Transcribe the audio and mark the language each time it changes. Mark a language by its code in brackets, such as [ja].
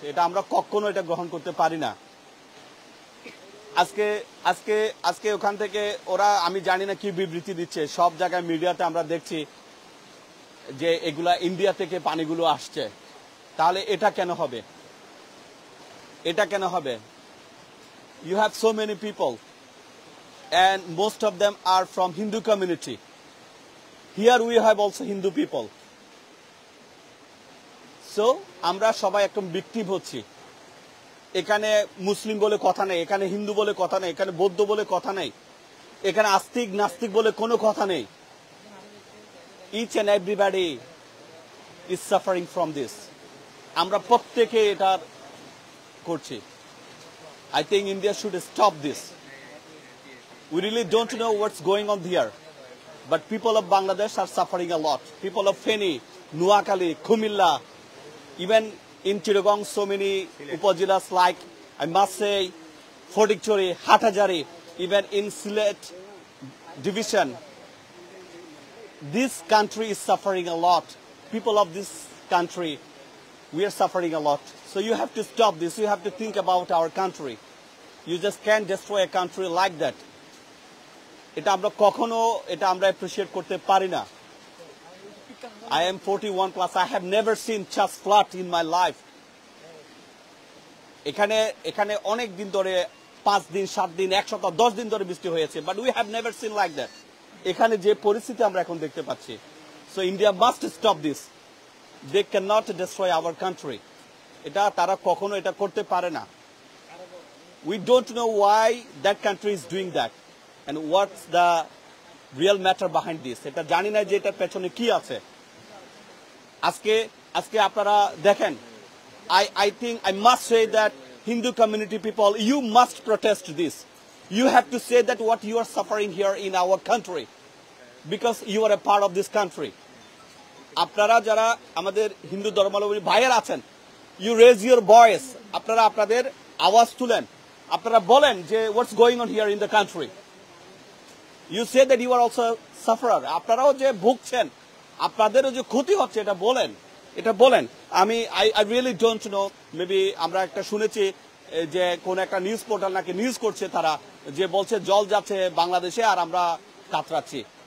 [bn] এটা আমরা কখনো এটা গ্রহণ করতে পারি না। আজকে আজকে আজকে ওখান থেকে ওরা, আমি জানি না কি বিবৃতি দিচ্ছে, সব জায়গায় মিডিয়াতে আমরা দেখছি যে এগুলা ইন্ডিয়া থেকে পানিগুলো আসছে। তাহলে এটা কেন হবে? এটা কেন হবে? [en] You have so many people and most of them are from Hindu community. Here we have also Hindu people. [bn] So আমরা সবাই একদম ভিকটিম হচ্ছি। এখানে মুসলিম বলে কথা নেই, এখানে হিন্দু বলে কথা নেই, এখানে বৌদ্ধ বলে কথা নেই, এখানে আস্তিক নাস্তিক বলে কোনো কথা নেই। [en] Each and everybody is suffering from this. [bn] আমরা প্রত্যেকে এটা করছি। [en] I think India should stop this. We really don't know what's going on here, but people of Bangladesh are suffering a lot. People of Feni, Nuakali, Kumilla, even in Chittagong, so many upazilas like, I must say, Phothichori, Hathazari, even in Sylhet division. This country is suffering a lot. People of this country, we are suffering a lot. So you have to stop this. You have to think about our country. You just can't destroy a country like that. [bn] এটা আমরা কখনো এটা আমরা appreciate করতে পারি না। [en] I am 41 plus. I have never seen such flood in my life. [bn] এখানে অনেক দিন ধরে 5 দিন 7 দিন 1 সপ্তাহ 10 দিন ধরে বৃষ্টি হয়েছে, [en] but we have never seen like that. [bn] এখানে যে পরিস্থিতি আমরা এখন দেখতে পাচ্ছি, [en] so India must stop this. They cannot destroy our country. [bn] এটা তারা কখনো এটা করতে পারে না। [en] We don't know why that country is doing that and what's the real matter behind this. [bn] এটা জানি না যে এটা পেছনে কি আছে। আজকে আপনারা দেখেন, [en] I think I must say that Hindu community people, you must protest this. You have to say that what you are suffering here in our country, because you are a part of this country. [bn] আপনারা যারা আমাদের হিন্দু ধর্মাবলম্বী ভাইয়েরা আছেন, [en] you raise your voice. [bn] আপনারা আপনাদের আওয়াজ তুলেন, আপনারা বলেন যে [en] what's going on here in the country. You say that you are also sufferer. [bn] আপনারাও যে ভুগছেন, আপনাদেরও যে ক্ষতি হচ্ছে, এটা বলেন। [en] I really don't know, maybe [bn] আমরা একটা শুনেছি যে কোন একটা নিউজ পোর্টাল নাকি নিউজ করছে, তারা যে বলছে জল যাচ্ছে বাংলাদেশে আর আমরা কাতরাচ্ছি।